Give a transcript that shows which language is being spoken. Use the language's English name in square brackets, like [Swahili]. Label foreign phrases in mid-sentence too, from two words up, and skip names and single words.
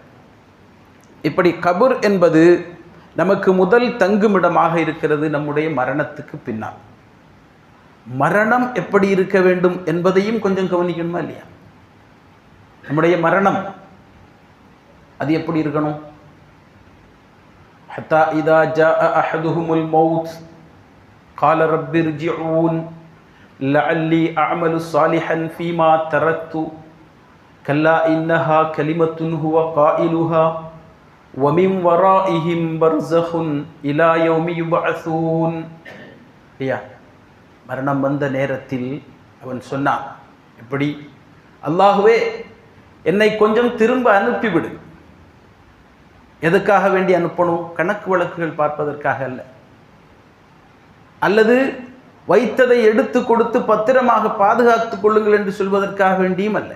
[Tamil] இப்படி கபர் என்பது நமக்கு முதல் தங்குமிடமாக இருக்கிறது நம்முடைய மரணத்துக்கு பின்னால். மரணம் எப்படி இருக்க வேண்டும் என்பதையும் கொஞ்சம் கவனிக்கணுமா இல்லையா? நம்முடைய மரணம் அது எப்படி இருக்கணும்? [Arabic] حتى إذا جاء أحدهم الموت قال رب ارجعون لعلي أعمل صالحا فيما تركت كلا إنها كلمة هو قائلها ومن ورائهم برزخ إلى يوم يبعثون. [Tamil] மரணம் வந்த நேரத்தில் அவன் சொன்னான், எப்படி? அல்லாஹுவே, என்னை கொஞ்சம் திரும்ப அனுப்பிவிடு. எதுக்காக வேண்டி அனுப்பணும்? கணக்கு வழக்குகள் பார்ப்பதற்காக அல்ல, அல்லது வைத்ததை எடுத்து கொடுத்து பத்திரமாக பாதுகாத்துக் கொள்ளுங்கள் என்று சொல்வதற்காக வேண்டியும் அல்ல.